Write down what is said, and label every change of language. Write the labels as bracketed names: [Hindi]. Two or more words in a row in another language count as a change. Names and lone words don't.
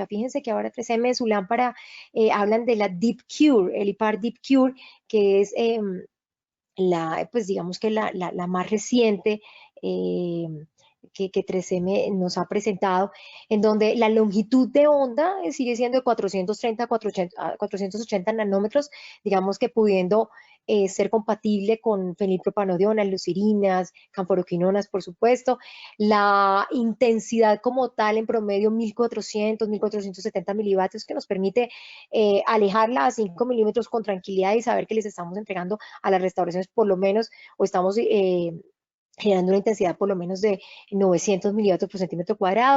[Spanish] Fíjense que ahora 3M en su lámpara hablan de la Deep Cure, el IPAR Deep Cure, que es pues digamos que la más reciente que 3M nos ha presentado, en donde la longitud de onda sigue siendo de 430 a 480 nanómetros, digamos que pudiendo ser compatible con fenilpropanodiona, lucirinas, canforoquinonas, por supuesto. La intensidad como tal en promedio 1400, 1470 milivatios, que nos permite alejarla a 5 milímetros con tranquilidad y saber que les estamos entregando a las restauraciones por lo menos, o estamos generando una intensidad por lo menos de 900 milivatios por centímetro cuadrado.